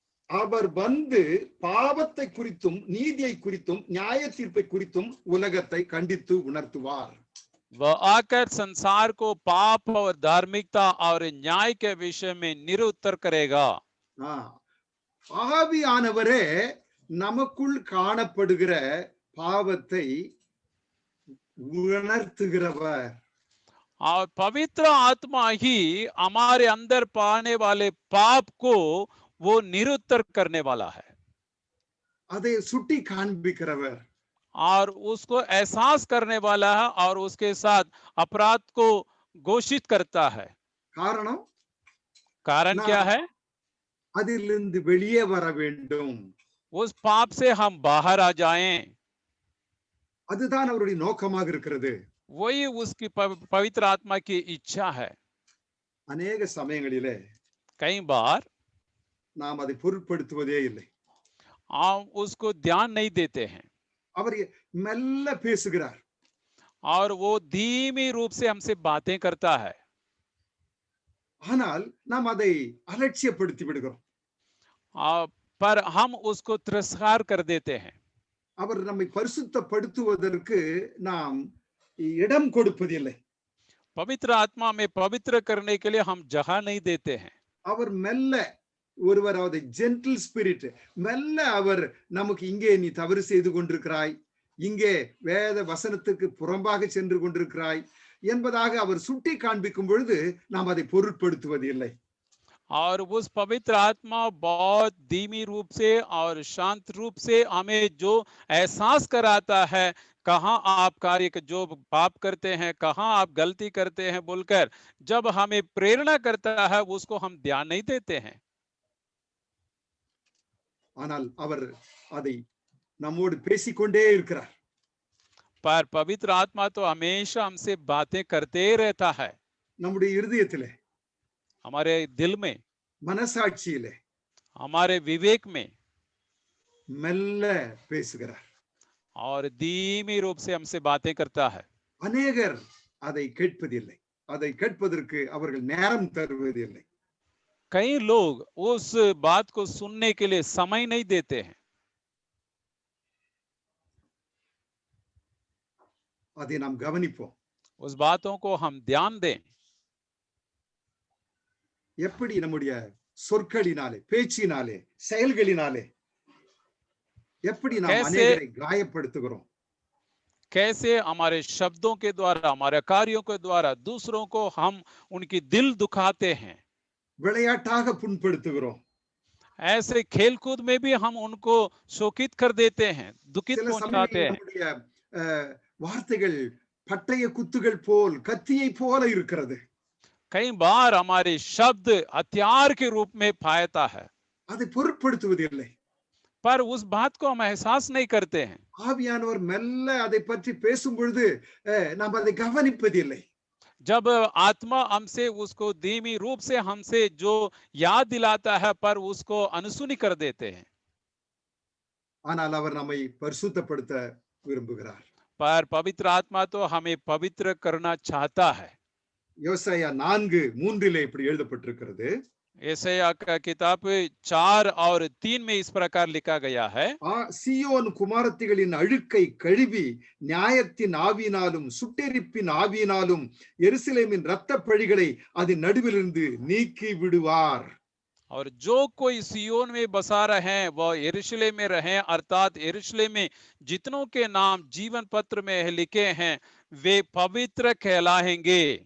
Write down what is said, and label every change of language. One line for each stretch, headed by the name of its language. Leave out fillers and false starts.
Tamil: அவர் வந்து பாவத்தை குறித்தும் நீதியை குறித்தும் நியாய தீர்ப்பை குறித்தும் உலகத்தை கண்டித்து உணர்த்துவார்.
Hindi: वह आकर संसार को पाप और धार्मिकता और न्याय के विषय में निरुत्तर करेगा।
Tamil: ஆவியானவரே நமக்குள் காணப்படுகிற பாவத்தை உணர்த்துகிறவர்.
Hindi: और पवित्र आत्मा ही हमारे अंदर पाने वाले पाप को वो निरुत्तर करने वाला है,
Tamil: அதை சுட்டி காண்பிக்கிறவர்,
Hindi: और उसको एहसास करने वाला है, और उसके साथ अपराध को घोषित करता है।
Tamil: காரணம்
Hindi: कारण क्या
Tamil: நாம்
Hindi: है?
Tamil: அதிலிருந்து வெளியே வர வேண்டும்.
Hindi: उस पाप से हम बाहर आ जाएं,
Tamil: அதுதான் அவருடைய நோக்கமாக இருக்கிறது.
Hindi: वही उसकी पवित्र आत्मा की इच्छा है.
Tamil: அநேக சமயங்களிலே
Hindi: कई बार
Tamil: நாம் அதை பொருட்படுத்துவதே இல்லை.
Hindi: हम उसको ध्यान नहीं देते हैं
Tamil: அவர் மெல்ல பேசுகிறார்.
Hindi: और वो धीमी रूप से हमसे बातें करता है,
Tamil: ஆனால் நாம் அதை அலட்சியப்படுத்தி விடுகிறோம்.
Hindi: पर हम उसको तिरस्कार कर देते हैं.
Tamil: அவர் நம்மை பரிசுத்தப்படுத்துவதற்கு நாம் இடம் கொடுப்பதில்லை.
Hindi: पवित्र आत्मा में पवित्र करने के लिए हम जगह नहीं देते हैं.
Tamil: அவர் மெல்ல ஒருவர் அதை
English: gentle spirit
Tamil: மெல்ல அவர் நமக்கு இங்கே நீ தவறு செய்து கொண்டிருக்கிறாய், இங்கே வேத வசனத்துக்கு புறம்பாக சென்று கொண்டிருக்கிறாய் என்பதாக அவர் சுட்டி காண்பிக்கும் பொழுது நாம் அதை பொருட்படுத்துவதில்லை.
Hindi: और उस पवित्र आत्मा बहुत धीमी रूप से और शांत रूप से हमें जो एहसास कराता है कहाँ आप कार्य जो पाप करते हैं, कहाँ आप गलती करते हैं बोलकर जब हमें प्रेरणा करता है उसको हम ध्यान नहीं देते हैं.
Tamil: ஆனால் அவர் அதை நம்மோடு பேசிக்கொண்டே இருக்கிறார்.
Hindi: पर पवित्र आत्मा तो हमेशा हमसे बातें करते रहता है.
Tamil: நம்முடைய இருதயத்திலே,
Hindi: हमारे दिल में,
Tamil: மனசாட்சியிலே
Hindi: हमारे विवेक में
Tamil: மெல்ல பேசுகிறார்.
Hindi: और धीमी रूप से हमसे बातें करता है.
Tamil: அநேகர் அதை கேட்பதில்லை. அதை கேட்பதற்கு அவர்கள் நேரம் தருவதில்லை.
Hindi: कई लोग उस बात को सुनने के लिए समय नहीं देते हैं.
Tamil: அதை நாம் கவனிப்போம்.
Hindi: उस बातों को हम ध्यान दें.
Tamil: எப்படி நம்முடைய சொற்களினாலே, பேச்சினாலே, செயல்களினாலே எப்படி நாம் அநேகரை காயப்படுத்துகிறோம்.
Hindi: कैसे हमारे शब्दों के द्वारा, हमारे कार्यों के द्वारा दूसरों को हम उनकी दिल दुखाते हैं.
Tamil: விளையாட்டாக புண்படுத்துகிறோம்.
Hindi: ऐसे खेलकूद में भी हम उनको शोकित कर देते हैं, दुखित
Tamil: சில
Hindi: पहुंचाते
Tamil: சமயங்களில்
Hindi: हैं.
Tamil: நம்முடைய வார்த்தைகள் பட்டய குத்துகள் போல், கத்தியை போல இருக்கிறது.
Hindi: कई बार हमारे शब्द हथियार के रूप में पायता है,
Tamil: அதை பொருட்படுத்துவதில்லை.
Hindi: पर उस बात को हम एहसास नहीं करते हैं.
Tamil: ஆவியானவர் மெல்ல அதை பற்றி பேசும் பொழுது நாம் அதை கவனிப்பதில்லை.
Hindi: जब आत्मा हमसे उसको धीमी रूप से हमसे जो याद दिलाता है पर उसको अनसुनी कर देते हैं.
Tamil: ஆனால் அவர் நம்மை பரிசுத்தப்படுத்த விரும்புகிறார்.
Hindi: पर पवित्र आत्मा तो हमें पवित्र करना चाहता है.
Tamil: யோசையா 4:3 இப்படி எழுதப்பட்டிருக்கிறது.
Hindi: यशायाह का किताब 4 और 3 में इस प्रकार लिखा गया है.
Tamil: சீயோன் குமாரத்திகளின் அழுக்கை கழுவி நியாயத்தின் ஆவியினாலும் சுட்டெரிப்பின் ஆவியினாலும் எருசலேமின் இரத்த பழிகளை அதன் நடுவிலிருந்து நீக்கி விடுவார்.
Hindi: और जो कोई सियोन में बसा रहे वह यरूशलेम में रहे, अर्थात यरूशलेम में जितनों के नाम जीवन पत्र में लिखे हैं वे पवित्र कहलाएंगे.